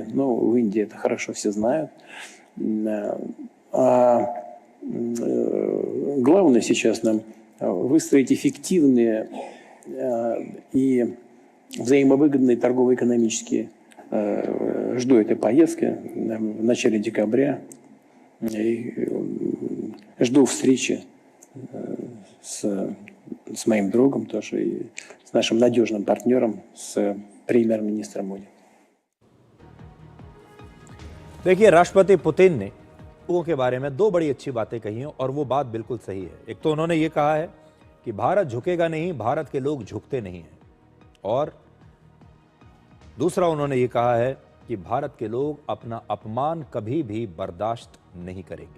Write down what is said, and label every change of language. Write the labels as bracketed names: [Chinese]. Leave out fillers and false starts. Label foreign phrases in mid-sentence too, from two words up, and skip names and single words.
[Russian] Ну, в Индии это хорошо все знают. Главное сейчас нам выстроить эффективные и взаимовыгодные торгово-экономические. Жду этой поездки в начале декабря. И жду встречи с моим другом тоже и с нашим надежным партнером, с премьер-министром Моди. [Hindi] देखिए, राष्ट्रपति पुतिन ने लोगों के बारे में 2 बड़ी अच्छी बातें कही हैं और वो बात बिल्कुल सही है। एक तो उन्होंने ये कहा है कि भारत झुकेगा नहीं, भारत के लोग झुकते नहीं हैं। और दूसरा, उन्होंने ये कहा है कि भारत के लोग अपना अपमान कभी भी बर्दाश्त नहीं करेंगे।